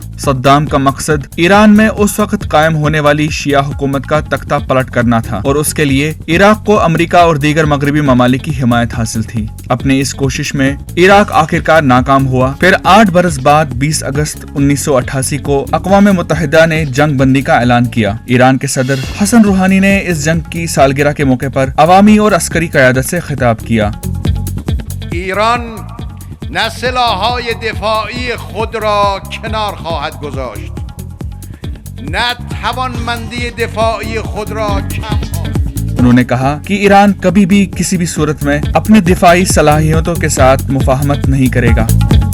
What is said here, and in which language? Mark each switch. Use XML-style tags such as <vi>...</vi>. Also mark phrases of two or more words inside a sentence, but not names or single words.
<ur>صدام کا مقصد ایران میں اس وقت قائم ہونے والی شیعہ حکومت کا تختہ پلٹ کرنا تھا اور اس کے لیے عراق کو امریکہ اور دیگر مغربی ممالک کی حمایت حاصل تھی۔ اپنے اس کوشش میں عراق آخرکار ناکام ہوا۔ پھر 8 برس بعد 20 اگست 1988 کو اقوام متحدہ نے جنگ بندی کا اعلان کیا۔ ایران کے صدر حسن روحانی نے اس جنگ کی سالگرہ کے موقع پر عوامی اور عسکری قیادت سے خطاب کیا۔</ur> <fa>ایران نه سلاح‌های دفاعی خود را کنار خواهد گذاشت، نه توانمندی دفاعی خود را کم خواهد۔</fa> <ur>انہوں نے کہا کہ ایران کبھی بھی کسی بھی صورت میں اپنی دفاعی صلاحیتوں کے ساتھ مفاہمت نہیں کرے گا۔</ur>